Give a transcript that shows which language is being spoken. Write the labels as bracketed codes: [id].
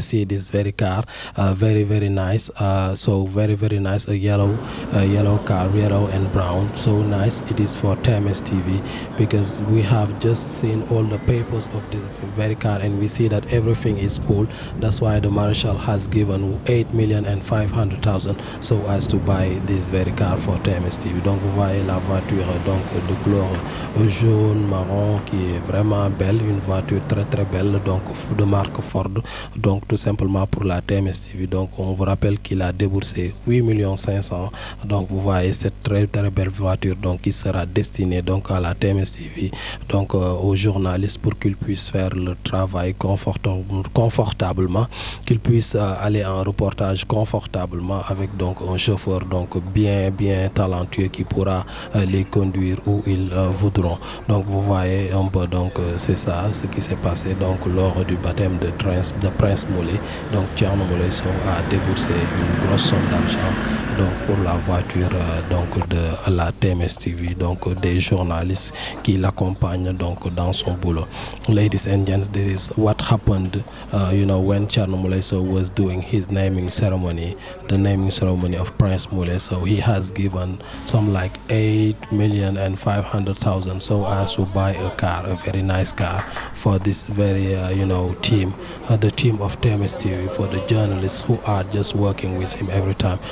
[en] You see this very car, very nice, so very nice, a yellow car, yellow and brown, so nice. It is for TMS TV, because we have just seen all the papers of this very car and we see that everything is full. That's why the Marshal has given 8,500,000 so as to buy this very car for TMS TV. [fr] Donc vous voyez la voiture donc de couleur jaune marron qui est vraiment belle, une voiture très belle, donc de marque Ford, donc tout simplement pour la TMS TV. Donc on vous rappelle qu'il a déboursé 8 500 000. Donc vous voyez cette très belle voiture donc qui sera destinée donc à la TMS TV, donc aux journalistes, pour qu'ils puissent faire le travail confortablement, qu'ils puissent aller en reportage confortablement avec donc un chauffeur donc bien talentueux qui pourra les conduire où ils voudront. Donc vous voyez un peu, donc c'est ça ce qui s'est passé donc lors du baptême de Prince Moulé. Donc Thierno Moulay Sow a déboursé une grosse somme d'argent donc pour la voiture donc de la TMS TV, donc des journalistes qui l'accompagnent donc dans son boulot. [en] Ladies and gents, this is what happened when Thierno Moulay Sow was doing his naming ceremony, the naming ceremony of Prince Moulay Sow. He has given some like 8,500,000 so as to buy a car, a very nice car for this very team, the team of TMS TV, for the journalists who are just working with him every time.